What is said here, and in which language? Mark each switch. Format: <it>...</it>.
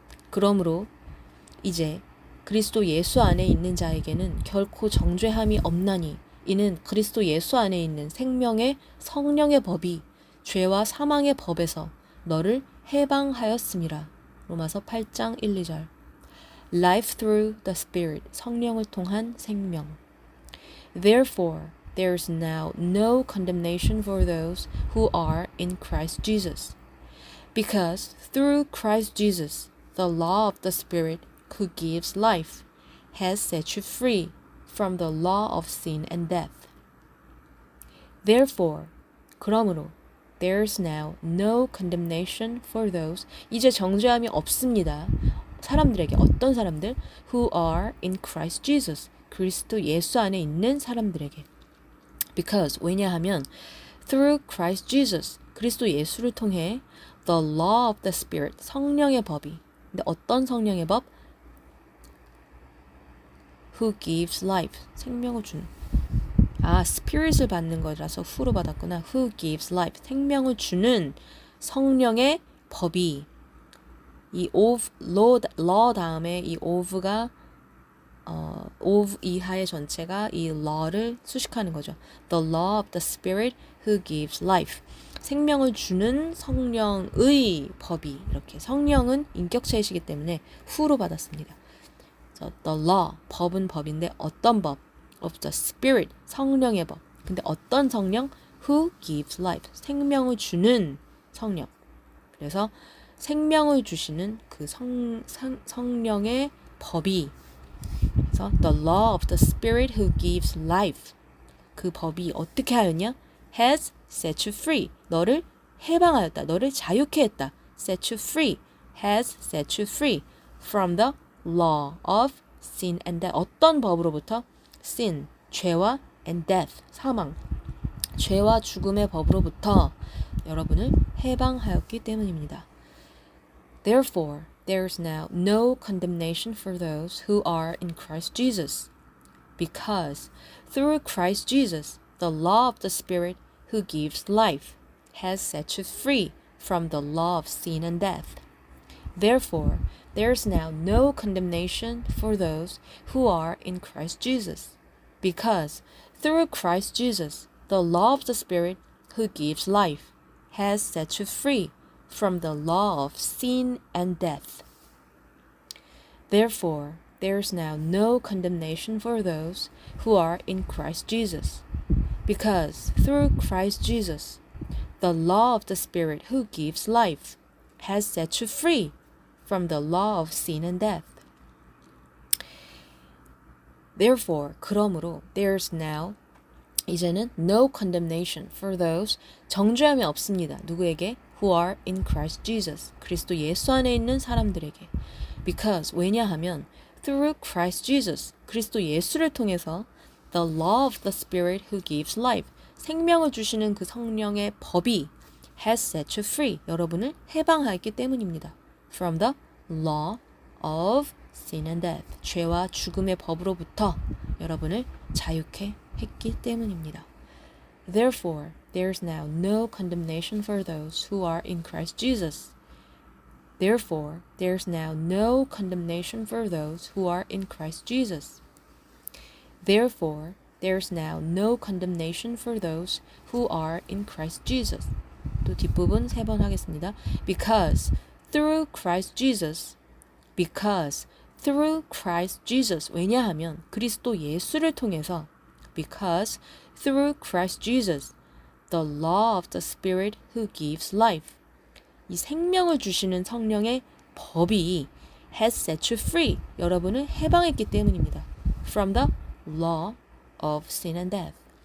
<ko>그러므로 이제 그리스도 예수 안에 있는 자에게는 결코 정죄함이 없나니 이는 그리스도 예수 안에 있는 생명의 성령의 법이 죄와 사망의 법에서 너를 해방하였음이라. 로마서 8장 1, 2절</ko> <en>Life through the Spirit</en> <ko>성령을 통한 생명.</ko> <en>Therefore, there is now no condemnation for those who are in Christ Jesus. Because through Christ Jesus, the law of the Spirit who gives life has set you free from the law of sin and death. Therefore,</en> <ko>그러므로</ko> <en>There is now no condemnation for those</en> <ko>이제 정죄함이 없습니다. 사람들에게 어떤 사람들?</ko> <en>Who are in Christ Jesus</en> <ko>그리스도 예수 안에 있는 사람들에게 Because 왜냐하면</ko> <en>Through Christ Jesus</en> <ko>그리스도 예수를 통해</ko> <en>The law of the Spirit</en> <ko>성령의 법이 근데 어떤 성령의 법?</ko> <en>Who gives life</en> <ko>생명을 주는 스피릿을 받는 거라서 who로 받았구나.</ko> <en>Who gives life</en> <ko>생명을 주는 성령의 법이 이 of law 다음에 이 of가 of 이하의 전체가 이 law를 수식하는 거죠.</ko> <en>The law of the Spirit who gives life</en> <ko>생명을 주는 성령의 법이 이렇게 성령은 인격체이시기 때문에 who로 받았습니다.</ko> <en>The law</en> <ko>법은 법인데 어떤 법?</ko> <en>of the Spirit</en> <ko>성령의 법. 근데 어떤 성령?</ko> <en>Who gives life</en> <ko>생명을 주는 성령. 그래서 생명을 주시는 그 성령의 법이 그래서</ko> <en>the law of the Spirit who gives life</en> <ko>그 법이 어떻게 하였냐?</ko> <en>has set you free</en> <ko>너를 해방하였다. 너를 자유케 했다.</ko> <en>set you free has set you free from the law of sin and death</en> <ko>어떤 법으로부터? sin, 죄와 and death, 사망, 죄와 죽음의 법으로부터 여러분을 해방하였기 때문입니다.</ko> <en>Therefore, there is now no condemnation for those who are in Christ Jesus, because through Christ Jesus, the law of the Spirit who gives life has set you free from the law of sin and death. Therefore, there is now no condemnation for those who are in Christ Jesus. Because through Christ Jesus, the law of the Spirit who gives life has set you free from the law of sin and death. Therefore, there is now no condemnation for those who are in Christ Jesus. Because through Christ Jesus, the law of the Spirit who gives life has set you free from the law of sin and death. Therefore, 그러므로, there's now, 이제는 no condemnation for those,</en> <ko>정죄함이 없습니다. 누구에게?</ko> <en>who are in Christ Jesus.</en> <ko>그리스도 예수 안에 있는 사람들에게.</ko> <en>Because 왜냐하면 through Christ Jesus.</en> <ko>그리스도 예수를 통해서</ko> <en>the law of the Spirit who gives life.</en> <ko>생명을 주시는 그 성령의 법이</ko> <en>has set you free.</en> <ko>여러분을 해방하였기 때문입니다.</ko> <en>From the law of sin and death.</en> <ko>죄와 죽음의 법으로부터 여러분을 자유케 했기 때문입니다.</ko> <en>Therefore, there is now no condemnation for those who are in Christ Jesus. Therefore, there is now no condemnation for those who are in Christ Jesus. Therefore, there is now no condemnation for those who are in Christ Jesus.</en> <ko>또 뒷부분 3번 하겠습니다.</ko> <en>Because through Christ Jesus, because through Christ Jesus.</en> <ko>왜냐하면 그리스도 예수를 통해서</ko> <en>because through Christ Jesus, the law of the Spirit who gives life.</en> <ko>이 생명을 주시는 성령의 법이</ko> <en>has set you free.</en> <ko>여러분을 해방했기 때문입니다.</ko> <en>From the law of sin and death.</en>